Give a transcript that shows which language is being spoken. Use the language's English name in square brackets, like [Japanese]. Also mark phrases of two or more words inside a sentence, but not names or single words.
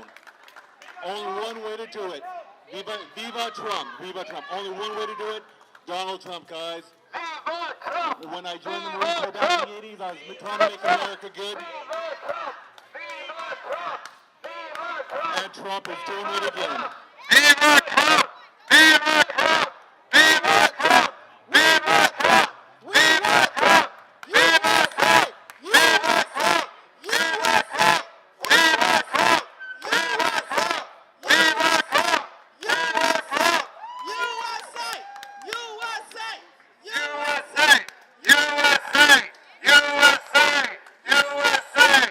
[English] Only one way to do it. Viva Trump. Viva Trump. Only one way to do it. Donald Trump, guys. When I joined the Marine Corps back in the 80s, I was trying to make America good. And Trump is doing it again. Viva Trump! Viva Trump! Viva Trump! Viva Trump! Viva Trump! USA! USA! USA! Viva Trump! USA! Viva Trump! USA! USA! USA! USA! USA! USA! USA!